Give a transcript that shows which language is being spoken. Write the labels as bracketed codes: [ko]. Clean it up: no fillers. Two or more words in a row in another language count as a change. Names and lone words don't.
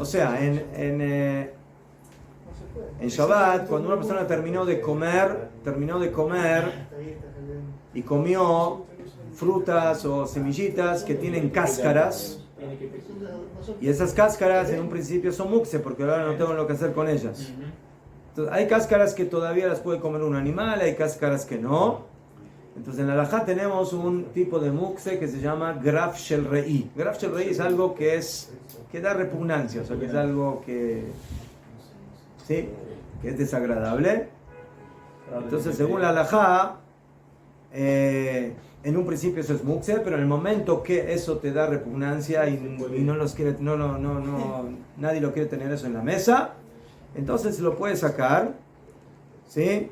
[es] sea, en Shabbat, cuando una persona terminó de comer y comió frutas o semillitas que tienen cáscaras, y esas cáscaras en un principio son mukse porque ahora no tengo lo que hacer con ellas. Entonces, hay cáscaras que todavía las puede comer un animal, hay cáscaras que no. Entonces en la halajá tenemos un tipo de mukse que se llama [he] גרף של רעי. גרף של רעי [es] es algo que da repugnancia, o sea que es algo que es desagradable. Entonces según la halajá, en un principio eso es mukse, pero en el momento que eso te da repugnancia y no los quiere, nadie lo quiere tener eso en la mesa, entonces lo puedes sacar, ¿sí?